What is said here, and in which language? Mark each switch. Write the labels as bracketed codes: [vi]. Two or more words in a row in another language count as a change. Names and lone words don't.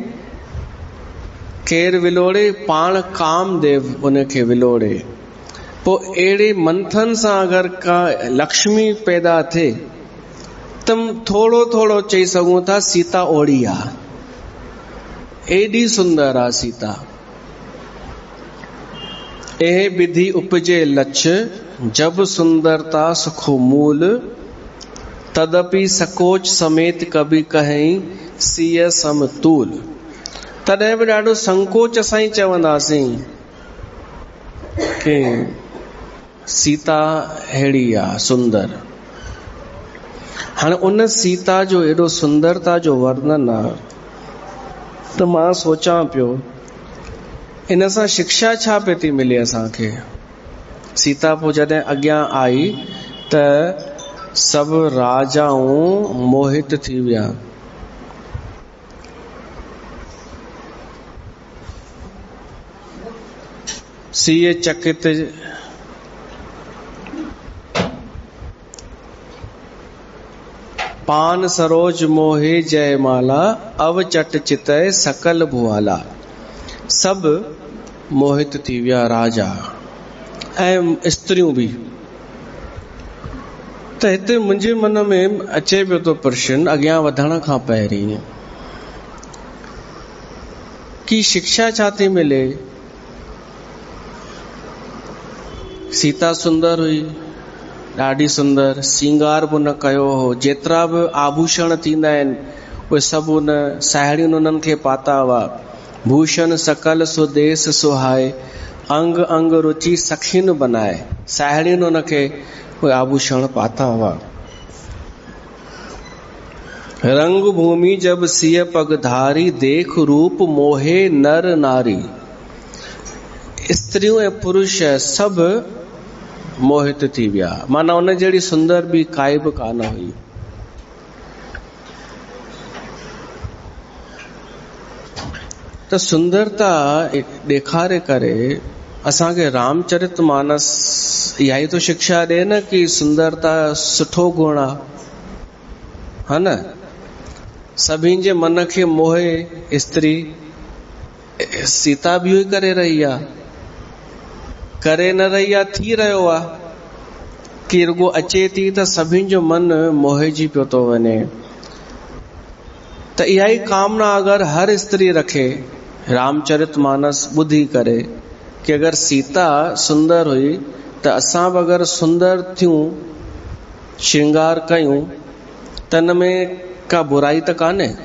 [sd] केरु विलोड़े? पाण कामदेव उनखे विलोड़े। पोइ अहिड़े मंथन सां अगरि का लक्ष्मी पैदा थिए त थोरो थोरो चई सघूं था सीता ओड़ी आहे, एॾी सुंदर आहे सीता। [awa] ए विधि उपजे लछ, जब सुंदरता सुखो मूल, तदपि सकोच समेत कभी कहीं सीय समतूल। [sd] तॾहिं बि ॾाढो संकोच सां ई चवंदासीं कि सीता अहिड़ी आहे सुंदर। हाणे उन सीता जो एॾो सुंदरता जो वर्णन आहे त मां सोचां पियो इन सां शिक्षा छा पई थी मिले असांखे। सीता पोइ जॾहिं अॻियां आई त सभु राजाऊं मोहित थी विया। [awa] सीय चकित पान सरोज मोहे जयमाला, अवचट चितय सकल भुआला। [sd] सब मोहित थी विया, राजा ऐं स्त्रियूं बि। त हिते मुंहिंजे मन में अचे पियो तो प्रश्न अॻियां वधण खां पहिरीं कि शिक्षा छा थी मिले। सीता सुंदर हुई, ॾाढी सुंदर, सिंगार बि न कयो हो। जेतिरा बि आभूषण थींदा आहिनि उहे सभु उन साहेड़ियुनि उन्हनि खे पाता हुआ। [awa] भूषण सकल सुदेश सुहाए, अंग अंग रुचि सखिन बनाए। [sd] साहेड़ियुनि उनखे उहे आभूषण पाता हुआ। [awa] रंग भूमि जब सिय पग धारी, देख रूप मोहे नर नारी। [sd] स्त्रियों ऐं पुरुष सभु मोहित थी विया, माना उन जहिड़ी सुंदर बि काई बि कान हुई। त सुंदरता ॾेखारे करे असांखे रामचरितमानस इहा ई तो शिक्षा ॾे न कि सुंदरता सुठो गुण आहे, हा न। सभिनि जे मन खे मोहे स्त्री, सीता बि इहो ई करे रही आहे, करे न रही आहे, थी रहियो आहे कि रुगो अचे थी त सभिनि जो मन मोहिजी पियो थो वञे। त इहा ई कामना अगरि हर स्त्री रखे रामचरितमानस ॿुधी करे कि अगरि सीता सुंदर हुई त असां बि अगरि सुंदर थियूं, श्रृंगार कयूं त हिन में का बुराई त कान्हे।